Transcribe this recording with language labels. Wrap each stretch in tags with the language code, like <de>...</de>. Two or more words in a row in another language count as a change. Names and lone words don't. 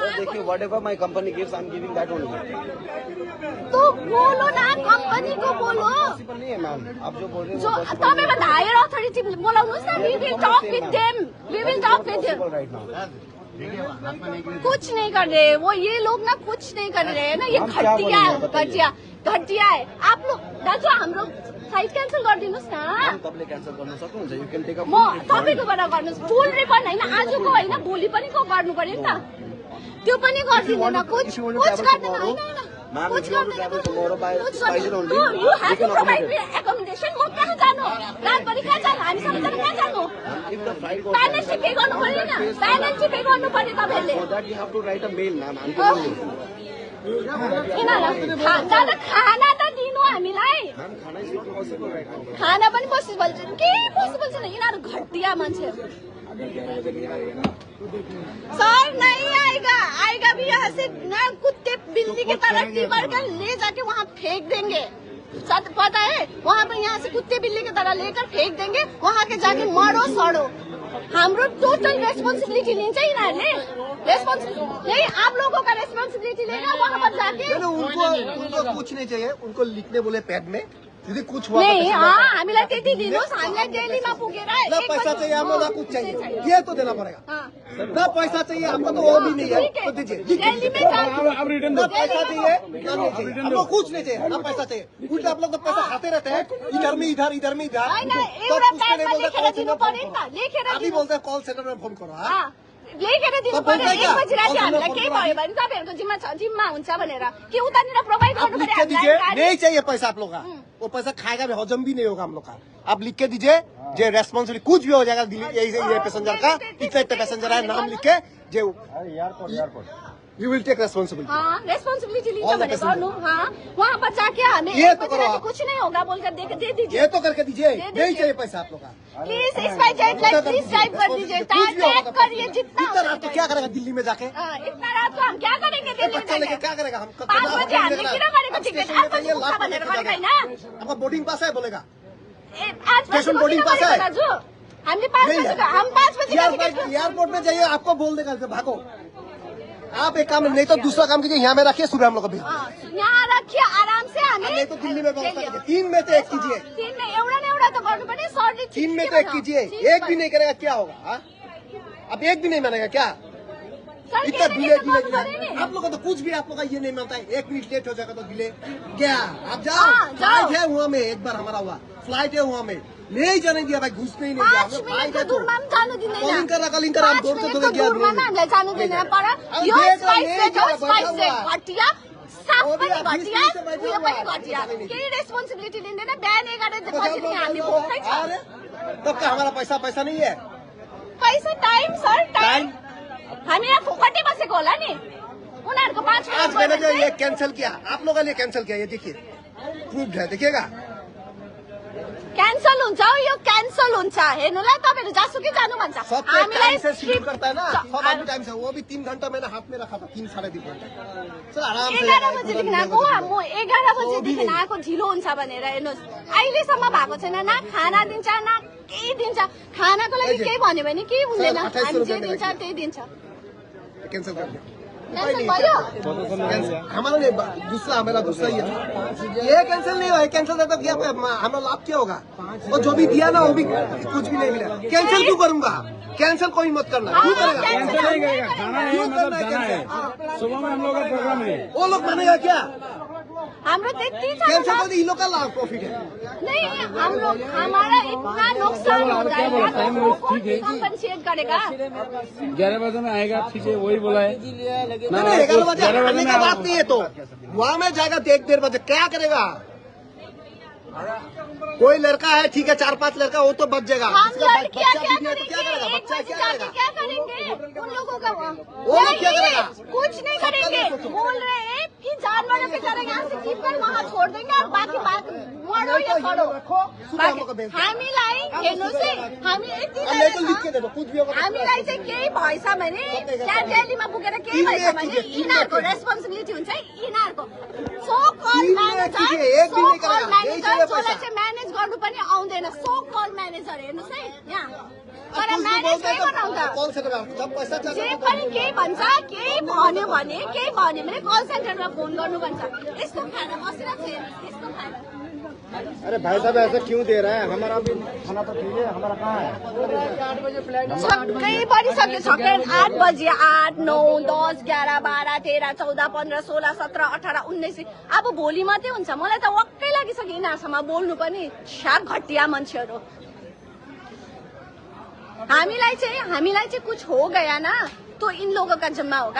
<en>देखिए whatever my company gives I'm giving that only</en> <hi>तो बोलो ना कंपनी को बोलो पॉसिबल नहीं है मैम आप जो बोल रहे</hi> <ne>जो तपाईभन्दा</ne> <en>higher authority</en> <ne>बोलाउनुस् न</ne> <en>we will talk with them right now</en> <hi>कुछ नहीं कर रहे वो ये लोग ना कुछ नहीं कर रहे है ना ये घटिया है आप लोग</hi> <ne>दाजु हाम्रो फ्लाइट क्यान्सल गरिदिनुहोस् न तपाईँले क्यान्सल गर्न सक्नुहुन्छ</ne> <en>you can take a</en> <ne>म तपाईँकोबाट गर्नुहोस्</ne> <en>full refund</en> <ne>होइन आजको होइन भोलि पनि को गर्नु पर्यो नि त त्यो पनि गरिदिँदैन कुछ गर्दैन होइन</ne> <en>Ma'am, if you want to travel tomorrow by Spicer only, you have you to can provide accommodate. me accommodation.</en> <ne>म कहाँ जानु रातभरि कहाँ जानु हामी सबैजना कहाँ जानु</ne> <en>If the flight goes penalty pay</en> <ne>गर्नु पर्यो नि</ne> <en>penalty pay</en> <ne>गर्नु पर्यो तपाईहरुले</ne> <en>for that you have to write a mail, ma'am. Until</en> <ne>दादा खाना त दिनु हामीलाई</ne> <en>ma'am, खाना is not possible right now.</en> <ne>खाना पनि पोसिबल छैन के पोसिबल छैन यिनीहरू घटिया मान्छेहरू सर</ne> <hi>नहीं आएगा भी यहाँ से ना कुत्ते बिल्ली की तरह टिबर कर ले जाके वहाँ फेंक देंगे पता है वहाँ पर यहाँ से कुत्ते बिल्ली की तरह लेकर फेंक देंगे वहाँ के जाके मरो सड़ो</hi> <ne>हाम्रो टोटल रेस्पॉन्सिबिलिटी लिन्छ यिनीहरूले</ne> <hi>रेस्पॉन्सिबिलिटी नहीं आप लोगों का रेस्पॉन्सिबिलिटी लेना वहाँ पर जाके उनको कुछ नहीं चाहिए उनको लिखने बोले पैड में यदि कुछ हुआ</hi> <ne>नहीं हामीलाई त्यति दिनुहोस् हामीलाई दिल्लीमा पुगेर</ne> <hi>न पैसा चाहिए हमको ना कुछ चाहिए ये तो देना पड़ेगा न पैसा चाहिए हमको तो वो भी नहीं है तो दीजिए दिल्ली में अब रिटर्न न पैसा चाहिए न नहीं चाहिए हमको कुछ नहीं चाहिए न पैसा चाहिए उल्टा आप लोग तो पैसा खाते रहते हैं इधर में इधर</hi> <ne>होइन एउटा प्याडमा लेखेर दिनु पर्यो नि त लेखेर</ne> <hi>अभी बोलते हैं कॉल सेंटर में फोन करो हाँ</hi> <ne>लेखेर दिनु पर्यो 1 बजी राति हामीलाई केही भयो भने तपाईँहरूको जिम्मा हुन्छ भनेर कि उतानिर प्रोभाइड गर्नु</ne> <hi>लिख के</hi> <ne>पर्यो</ne> <hi>दीजिए नहीं चाहिए पैसा आप लोग का वो पैसा खाएगा भी हजम भी नहीं होगा हम लोग का आप लिख के दीजिए जो रेस्पॉन्सिबिलिटी कुछ भी हो जाएगा ये पैसेंजर का इतना पैसेंजर है नाम लिख के जो</hi> <en>you will take responsibility</en> <ne>हाँ रेस्पॉन्सिबिलिटी लिन्छ भने गर्नु हाँ</ne> <hi>वहाँ पर जाके हमें ये तो 1 बजी राति कुछ नहीं होगा बोलकर दे दीजिए ये तो करके दीजिए नहीं चाहिए पैसा आप लोग का</hi> <en>please SpiceJet like please type</en> <hi>कर दीजिए टाइप करिए जितना इतना रात को क्या करेगा दिल्ली में जाके इतना रात को हम क्या करेंगे दिल्ली बच्चा लेके क्या करेगा हम</hi> <ne>5 बजे हामीले किन गरेको टिकट आज भनेर गरेको हैन</ne> <hi>आपका बोर्डिंग पास है बोलेगा आज स्टेशन बोर्डिंग पास है</hi> <ne>दाजु हामीले 5 बजे</ne> <hi>हम 5 बजे एयरपोर्ट में जाइए आपको बोल देगा भागो आप एक काम नहीं तो दूसरा काम कीजिए यहाँ में रखिए सुबह हम लोग को भेज यहाँ रखिए आराम से हमें नहीं तो दिल्ली में व्यवस्था कीजिए 3 में से 1 कीजिए</hi> <ne>3 में एउटा न एउटा त गर्नु पर्ने सरले</ne> <hi>3 में तो 1 कीजिए 1 भी नहीं करेगा क्या होगा अब 1 भी नहीं मानेगा क्या इतना डिले आप लोग का तो कुछ भी आप लोग का ये नहीं मानता है 1 मिनट लेट हो जाएगा तो डिले क्या आप जाओ फ्लाइट है वहाँ में एक बार हमारा हुआ फ्लाइट है वहाँ में नहीं जाने दिया भाई घुसने ही नहीं दिया हमें फ्लाइट है तो कॉलिंग कर हम दूर से दूर गया</hi> <ne>हामीलाई जानु दिँदैन पर यो स्पाइस घटिया साफ पनि घटिया उयो पनि घटिया केही रेस्पोन्सिबिलिटी लिँदैन बिहान 11 बजे हामी भोकै छ</ne> <hi>तब का हमारा पैसा नहीं है</hi> <ne>पैसा टाइम सर टाइम हामी यहाँ फोकटे बसेको होला नि उनीहरूको 5</ne> <hi>आज मैंने जो ये कैंसिल किया आप लोगों ने कैंसिल किया ये देखिए प्रूफ है देखिएगा</hi> <ne>क्यान्सल हुन्छ यो क्यान्सल हुन्छ हेर्नुलाई तपाईहरु जासुकै जानु भन्छ</ne> <hi>सब टाइम से शुरू करता है ना सब आदमी टाइम से वो भी 3 घंटा मैंने हाथ में रखा था 3 साढ़े 3 घंटा सर आराम से</hi> <ne>11 बजेदेखि आएको म 11 बजेदेखि आएको ढिलो हुन्छ भनेर हेर्नुहोस् अहिलेसम्म भएको छैन न खाना दिन्छ न केही दिन्छ खानाको लागि केही भन्यो भने केही हुँदैन हामी जे दिन्छ त्यही दिन्छ</ne> <hi>कैंसिल कर दिया</hi> <ne>क्यान्सल भयो</ne> <hi>हमारा नहीं दूसरा मेरा दूसरा ये ये कैंसिल नहीं हुआ कैंसिल तो क्या हमारा लाभ क्या होगा और जो भी दिया ना वो भी कुछ भी नहीं मिला कैंसिल क्यों करूंगा कैंसिल कोई मत करना क्यों करेगा कैंसिल नहीं करेगा खाना है मतलब जाना है सुबह में हम लोग का प्रोग्राम है वो लोग मानेगा क्या</hi> <ne>हाम्रो त्यति छ</ne> <hi>कैंसिल कर दी इन लोग का लाभ प्रॉफिट है नहीं हाम्रो हमारा इतना नुकसान हो जाएगा कंपनसेट करेगा 11 बजे में आएगा ठीक है वही बोला है नहीं 11 बजे आने का बात नहीं है तो वहाँ में जाएगा 1-1:30 बजे क्या करेगा कोई लड़का है ठीक है, 4-5 लड़का वो तो बच जाएगा। हम इसका लड़कियां बच्चा क्या बिगड़े तो क्या करेगा? करेंगे? बच्चा क्या जाके करेगा? क्या करेंगे उन लोगों का? वो लोग क्या करेगा? कुछ नहीं करेंगे। बोल रहे हैं कि जानवरों की तरह यहाँ से जीप कर वहाँ छोड़ देंगे और बाकी बात मरो या छोड़ो।</hi> <ne>हामीलाई हेर्नुहोस् है, हामी</ne> <hi>अब तो लिख के दे दो, कुछ भी होगा।</hi> <ne>हामीलाई चाहिँ केही भएछ भने त्यहाँ दिल्लीमा पुगेर केही भएछ भने यिनीहरूको रेस्पोन्सिबिलिटी हुन्छ है, यिनीहरूको।</ne> <en>so-called manager</en> <ne>जसलाई चाहिँ म्यानेज गर्नु पनि आउँदैन,</ne> <en>so-called manager</en> <ne>हेर्नुहोस् है यहाँ। तर म्यानेज केही बनाउँछ, जे पनि केही भन्छ, केही भन्यो भने कल सेन्टरमा फोन गर्नु भन्छ। यस्तो खाना बसिरहेको छ हेर्नुहोस्, यस्तो खाना।</ne> <hi>अरे भाई साहब ऐसा क्यों दे रहा है? हमारा भी खाना तो ठीक है, हमारा कहाँ है?</hi> <ne>छक्कै परिसक्यो, छक्कै 8 बजी 8, 9, 10, 11, 12, 13, 14, 15, 16, 17, 18, 19। अब भोलि मात्रै हुन्छ। मलाई त वक्कै लागिसक्यो यिनीहरूसँग बोल्नु पनि। साग घटिया मान्छेहरू। हामीलाई चाहिँ</ne> <hi>कुछ हो गया ना तो इन लोगों का जिम्मा होगा।</hi>